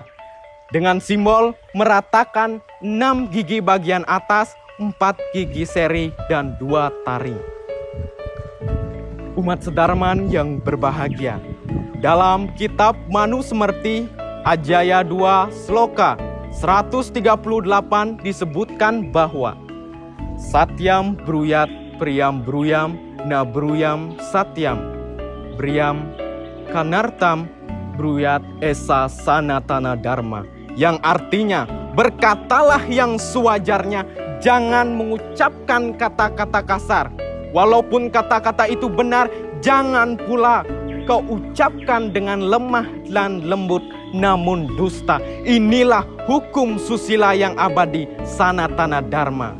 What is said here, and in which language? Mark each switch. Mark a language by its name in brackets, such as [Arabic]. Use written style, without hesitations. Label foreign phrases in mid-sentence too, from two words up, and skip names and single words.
[Indonesian] Dengan simbol meratakan 6 gigi bagian atas, 4 gigi seri, dan 2 taring. Umat sedarman yang berbahagia, dalam kitab Manusmriti Ajaya 2 Sloka 138 disebutkan bahwa [Sanskrit] सत्यं ब्रूयात् प्रियं ब्रूयात् न ब्रूयात् सत्यम् अप्रियम् प्रियं च नानृतं ब्रूयात् एष सनातन धर्मः, [Indonesian] yang artinya berkatalah yang sewajarnya, jangan mengucapkan kata-kata kasar. Walaupun kata-kata itu benar, jangan pula kau ucapkan dengan lemah dan lembut namun dusta. Inilah hukum susila yang abadi, [Sanskrit] सनातन धर्म.